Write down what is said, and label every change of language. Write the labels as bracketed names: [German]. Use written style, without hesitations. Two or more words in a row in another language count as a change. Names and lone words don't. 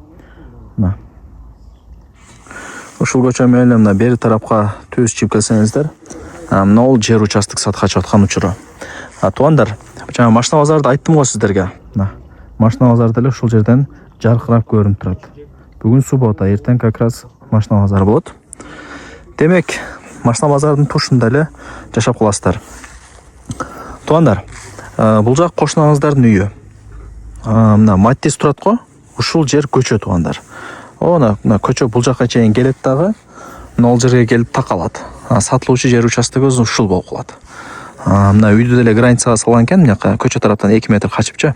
[Kyrgyz] Ушул көчө менен мына бери тарапка түз чыгып келсеңиздер, мына ол жер участок сатка чыгып аткан учуру. Туғандар, жана машина базарды айттым го сиздерге. Машина базары деле ушул жерден жаркырап көрүнүп турат. Бүгүн суббота, эртең как раз машина базары болот. Демек, машина базардын тушунда эле жашап каласыздар. Туғандар, бұл жақ кошунаңыздардын үйү. Мына Маттис турат го, ушул жер көчө туғандар. Мына көчө бул жакка чейин келет дагы, мына ол жерге келип такалат. Сатылуучу жер участогыбыз ушул болуп калат. Мына үйдү деле границага салган экен, мына көчө тараптан 2 метр качыпчы.